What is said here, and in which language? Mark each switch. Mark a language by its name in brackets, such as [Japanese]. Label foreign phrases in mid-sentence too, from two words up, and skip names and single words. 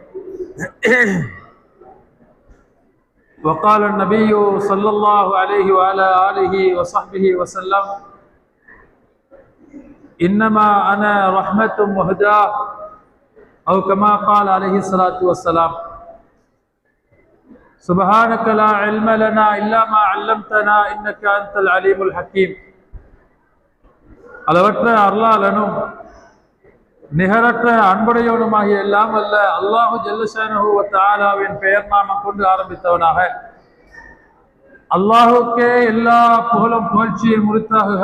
[Arabic] وقال النبي صلى الله عليه وعلى آله وصحبه وسلم إنما أنا رحمة مهداة أو كما قال عليه الصلاة والسلام. سبحانك لا علم لنا إلا ما علمتنا إنك أنت العليم الحكيم. [Tamil] அளவற்ற அருளாளனும் நிகரற்ற அன்புடையவனுமாகிய எல்லாம் அல்ல [Arabic] الله جل شأنه وتعالى [Tamil] பெயர் நாமம் கொண்டு ஆரம்பித்தவனாக, அல்லாஹுக்கே எல்லா புகழும் புகழ்ச்சியும் உரித்தாகுக.